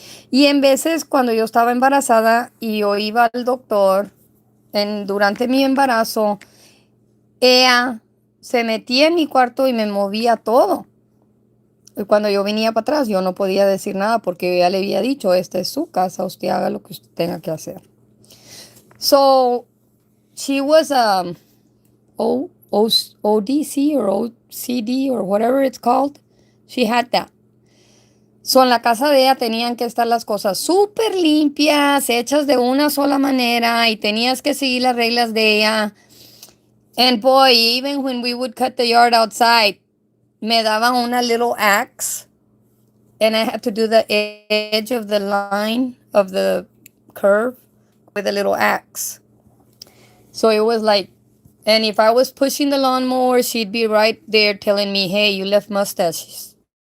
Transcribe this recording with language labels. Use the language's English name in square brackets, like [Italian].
[Spanish] Y en veces cuando yo estaba embarazada y yo iba al doctor, durante mi embarazo, ella se metía en mi cuarto y me movía todo. Y cuando yo venía para atrás, yo no podía decir nada porque ella le había dicho, esta es su casa, usted haga lo que usted tenga que hacer. [English] So, she was ODC or OCD or whatever it's called. She had that. [Spanish] So, en la casa de ella tenían que estar las cosas súper limpias, hechas de una sola manera y tenías que seguir las reglas de ella. [English] And boy, even when we would cut the yard outside, [Spanish] me daban una [English] little axe and I had to do the edge of the line of the curve with a little axe. So it was like, and if I was pushing the lawnmower, she'd be right there telling me, hey, you left mustaches.